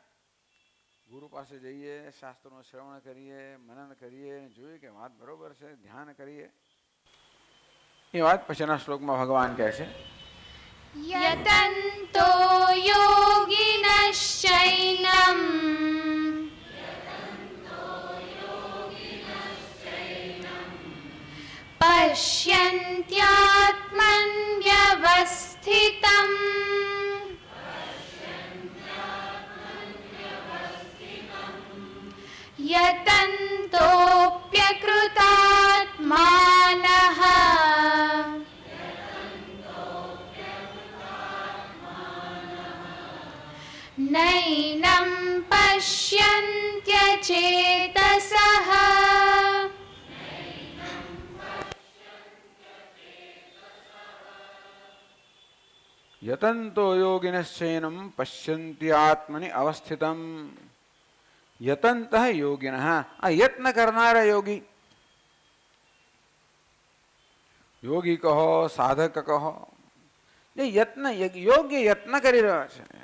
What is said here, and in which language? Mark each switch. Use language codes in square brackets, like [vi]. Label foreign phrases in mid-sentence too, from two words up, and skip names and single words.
[gu] ગુરુ પાસે જઈએ, શાસ્ત્રોનું શ્રવણ કરીએ, મનન કરીએ, જોઈએ કે વાત બરોબર છે, ધ્યાન કરીએ. એ વાત પછીના શ્લોકમાં ભગવાન કહે છે [sa] યતન્તો યોગિનશ્ચૈનમ पश्यन्त्यात्मन्यवस्थितम् यतन्तोऽप्यकृतात्मानः नैनं पश्यन्त्यचेतसः યતંતો યોગિનશ્ચૈનમ પશ્યંતિ આત્મનિ અવસ્થિતમ. [gu] યતંત યોગિન, આ યત્ન કરનારા યોગી, યોગી કહો સાધક કહો, એ યત્ન યોગ્ય યત્ન કરી રહ્યો છે.